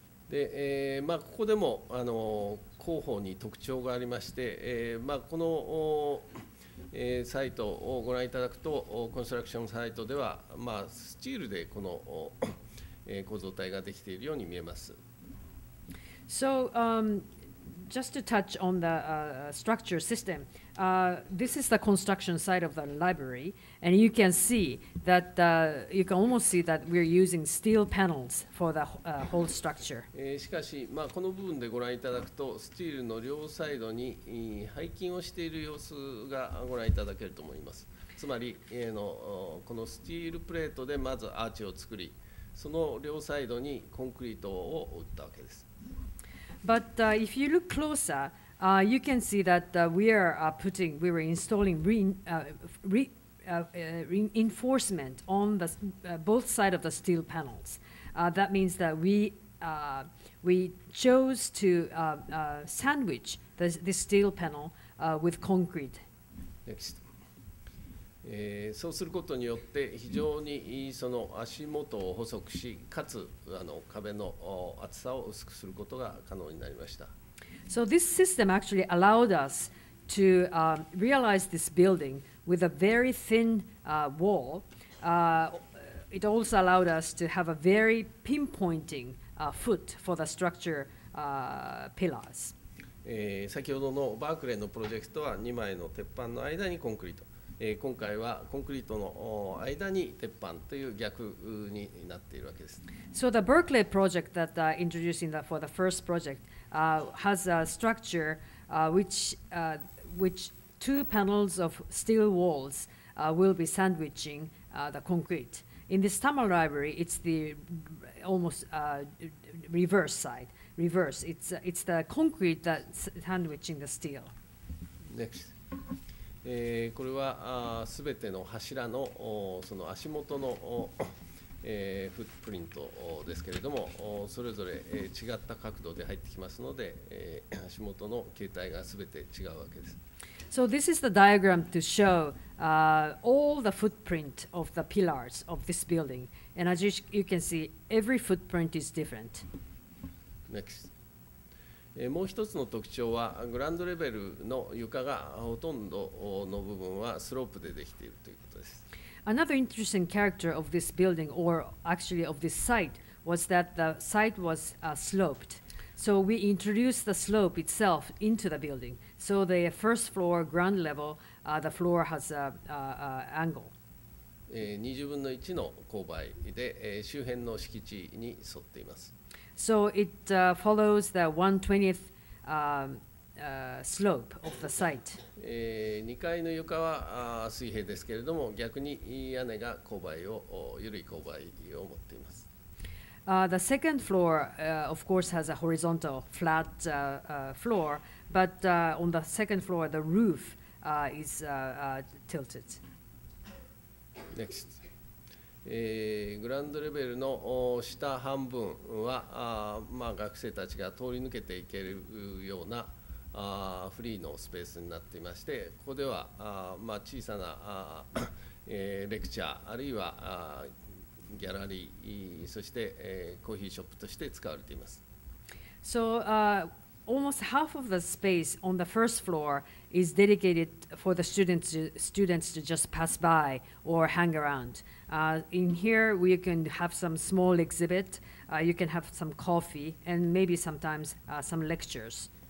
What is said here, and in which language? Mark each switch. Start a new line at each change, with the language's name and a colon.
Japanese: でここでも広報に特徴がありまして、この、サイトをご覧いただくと、コンストラクションサイトでは、スチールでこの、構造体ができているように見えます。
English: So just to touch on the structure system, this is the construction side of the library, and you can see that you can almost see that we're using steel panels for the whole structure.
Japanese: しかし、この部分でご覧いただくと、スチールの両サイドに背筋をしている様子がご覧いただけると思います。つまり、このスチールプレートでまずアーチを作り、その両サイドにコンクリートを打ったわけです。
English: But if you look closer, you can see that we were installing reinforcement on the both sides of the steel panels. That means that we chose to sandwich the steel panel with concrete. Next.
Japanese: そうすることによって非常にその足元を細くし、かつ壁の厚さを薄くすることが可能になりました。
English: So this system actually allowed us to realize this building with a very thin wall. It also allowed us to have a very pinpointing foot for the structure pillars.
Japanese: 先ほどのバークレーのプロジェクトは2枚の鉄板の間にコンクリート。今回はコンクリートの間に鉄板という逆になっているわけです。
English: So the Berkeley project that introducing for the first project has a structure which two panels of steel walls will be sandwiching the concrete. In this Tamil library, it's the almost reverse side. Reverse. It's the concrete that's sandwiching the steel. Next.
Japanese: これはすべての柱のその足元のフットプリントですけれども、それぞれ違った角度で入ってきますので、足元の形態がすべて違うわけです。
English: So this is the diagram to show all the footprint of the pillars of this building, and as you can see, every footprint is different. Next.
Japanese: もう一つの特徴は、グランドレベルの床がほとんどの部分はスロープでできているということです。
English: Another interesting character of this building, or actually of this site, was that the site was sloped. So we introduced the slope itself into the building. So the first floor, ground level, the floor has an angle.
Japanese: 20分の1の勾配で周辺の敷地に沿っています。
English: So it follows the 1/20th slope of the site.
Japanese: 2階の床は水平ですけれども、逆に屋根が勾配を緩い勾配を持っています。
English: The second floor, of course, has a horizontal, flat floor, but on the second floor, the roof is tilted. Next.
Japanese: グランドレベルの下半分は学生たちが通り抜けていけるようなフリーのスペースになっていまして、ここでは小さなレクチャーあるいはギャラリー、そしてコーヒーショップとして使われています。
English: So almost half of the space on the first floor is dedicated for the students to just pass by or hang around. In here, we can have some small exhibit. You can have some coffee and maybe sometimes some lectures.